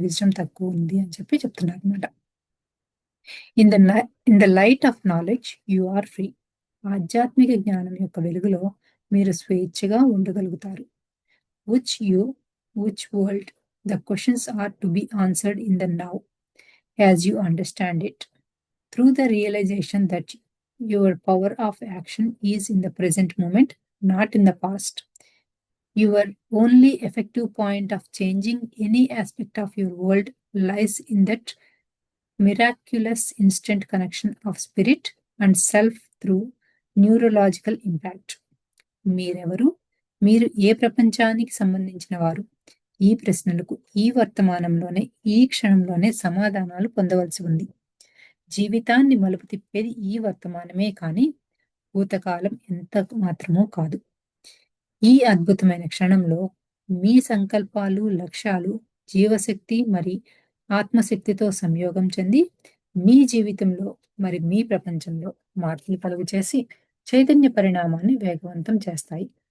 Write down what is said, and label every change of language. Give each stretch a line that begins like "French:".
Telugu: Wisdom తక్కువుంది అని చెప్పి చెప్తున్నారనమాట.
English: In the న in the light of knowledge you are free.
Telugu: ఆధ్యాత్మిక జ్ఞానం యొక్క వెలుగులో మీరు స్వేచ్ఛగా ఉండగలుగుతారు.
English: Which you, which world the questions are to be answered in the now as you understand it. Through the realization that your power of action is in the present moment, not in the past. Your only effective point of changing any aspect of your world lies in that miraculous instant connection of spirit and self through neurological impact.
Telugu: మీరెవరు? మీరు ఏ ప్రపంచానికి సంబంధించిన వారు? ఈ ప్రశ్నలకు ఈ వర్తమానంలోనే, ఈ క్షణంలోనే సమాధానాలు పొందవలసి ఉంది. జీవితాన్ని మలుపు తిప్పేది ఈ వర్తమానమే కానీ, భూతకాలం ఎంత మాత్రమూ కాదు. ఈ అద్భుతమైన క్షణంలో మీ సంకల్పాలు, లక్ష్యాలు, జీవశక్తి మరి ఆత్మశక్తితో సంయోగం చెంది, మీ జీవితంలో మరి మీ ప్రపంచంలో మార్పులు కలుగచేసి, చైతన్య పరిణామాన్ని వేగవంతం చేస్తాయి.